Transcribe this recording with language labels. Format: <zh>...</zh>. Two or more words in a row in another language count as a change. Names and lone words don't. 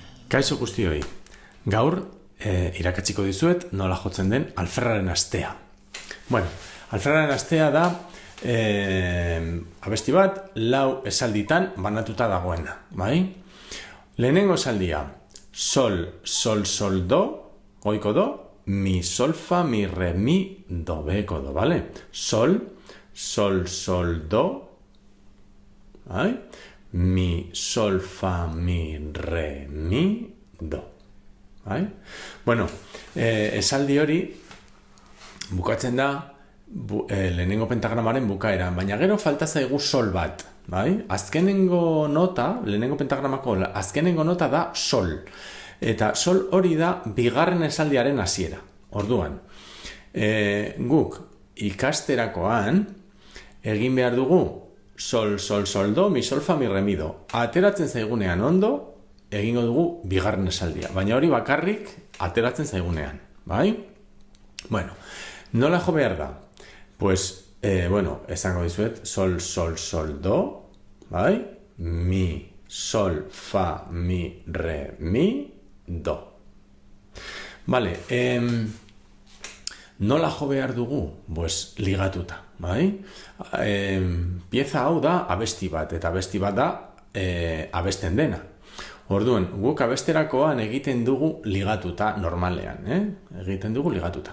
<eu>Kaixo guztioi, gaur irakatsiko dizuet nola jotzen den alferraren astea. Bueno, alferraren astea da abesti bat lau esalditan banatuta dagoena, bai? Lehenengo esaldia, sol, sol, sol, do, goiko do, mi, sol, fa, mi, re, mi, do, beko do, bale? Sol, sol, sol, do, bai? Mi, sol, fa, mi, re, mi, do. Bai? Bueno, esaldi hori bukatzen da lehenengo pentagramaren bukaeran, baina gero falta zaigu sol bat. Bai? Azkenengo nota, lehenengo pentagramako azkenengo nota da sol. Eta sol hori da bigarren esaldiaren hasiera. Orduan, guk ikasterakoan egin behar dugu sol, sol, sol, do, mi, sol, fa, mi, re, mi, do. Ateratzen zaigunean ondo, egingo dugu bigarren esaldia. Baina hori bakarrik ateratzen zaigunean. Bai? Bueno, nola jo behar da? Pues, esango dizuet, sol, sol, sol, do, bai? Mi, sol, fa, mi, re, mi, do. Vale, nola jo behar dugu? Pues, ligatuta. Bai? Pieza hau da abesti bat, eta abesti bat da abesten dena. Orduan, guk abesterakoan egiten dugu ligatuta normalean, egiten dugu ligatuta.</eu>